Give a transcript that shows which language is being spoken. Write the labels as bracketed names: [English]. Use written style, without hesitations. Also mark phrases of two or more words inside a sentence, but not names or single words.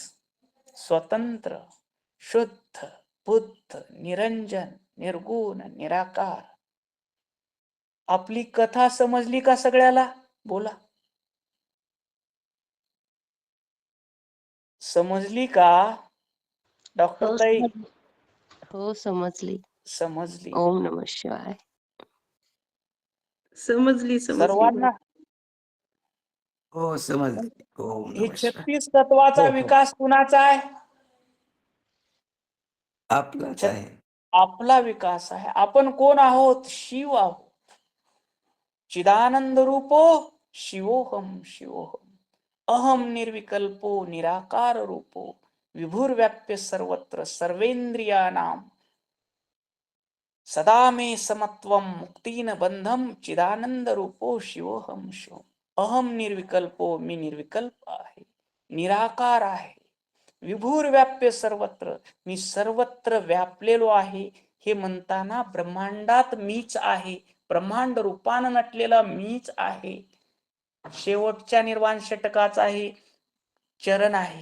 [Marathi] स्वतंत्र, शुद्ध, बुद्ध, निरंजन, निर्गुण, निराकार. आपली कथा समजली का सगळ्याला? बोला. समजली का डॉक्टर हो ताई? समजली. हो समजली. समजली. [Sanskrit] ओम नमः शिवाय. [Marathi] समजली सर्वांना हो समजले. ओम हे [Sanskrit] नमः शिवाय. [Marathi] 36 तत्वाचा हो हो विकास कुणाचा आहे? आपलाच आहे. आपला विकास आहे. आपण कोण आहोत? शिव आहोत. [Sanskrit] चिदानंद रूपो शिवोहम शिवोहम. अहम निर्विकल्पो निराकार रूपो विभुर्व्याप्य सर्वत्र सर्वेंद्रियाणाम सदा मे समत्वम मुक्तीन बंधम चिदानंद रूपो शिवोहम शिव. अहम निर्विकल्पो, [Marathi] मी निर्विकल्प आहे, निराकार आहे, [Sanskrit] विभुर्व्याप्य सर्वत्र, [Marathi] मी सर्वत्र व्यापलेलो आहे. हे म्हणताना ब्रह्मांडात मीच आहे, ब्रह्मांड रूपानं नटलेला मीच आहे. शेवटच्या निर्वाण षटकाचा आहे चरण आहे.